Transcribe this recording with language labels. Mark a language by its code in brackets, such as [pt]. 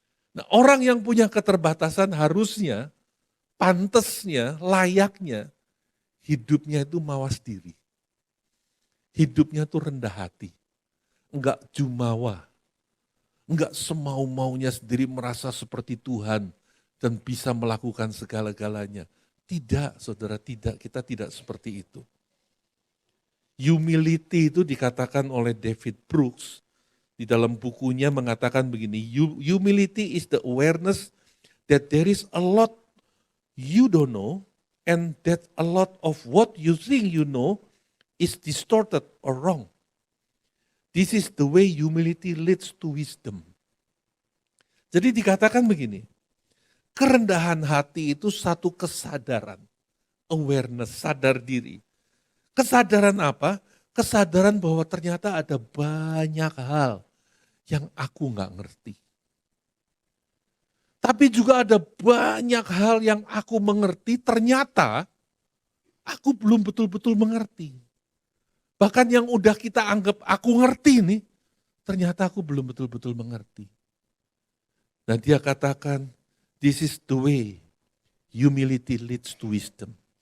[id] Nah, orang yang punya keterbatasan harusnya, pantesnya, layaknya, hidupnya itu mawas diri. Hidupnya itu rendah hati. Enggak jumawa. Enggak semau-maunya sendiri merasa seperti Tuhan dan bisa melakukan segala-galanya. Tidak, saudara, tidak. Kita tidak seperti itu. [en] Humility [id] itu dikatakan oleh David Brooks, di dalam bukunya mengatakan begini, [en] humility is the awareness that there is a lot you don't know and that a lot of what you think you know is distorted or wrong. This is the way humility leads to wisdom. [id] Jadi dikatakan begini, kerendahan hati itu satu kesadaran, awareness, sadar diri. Kesadaran apa? Kesadaran bahwa ternyata ada banyak hal yang aku nggak ngerti. Tapi juga ada banyak hal yang aku mengerti, ternyata aku belum betul-betul mengerti. Bahkan yang udah kita anggap aku ngerti nih, ternyata aku belum betul-betul mengerti. Dan dia katakan, [en] this is the way humility leads to wisdom.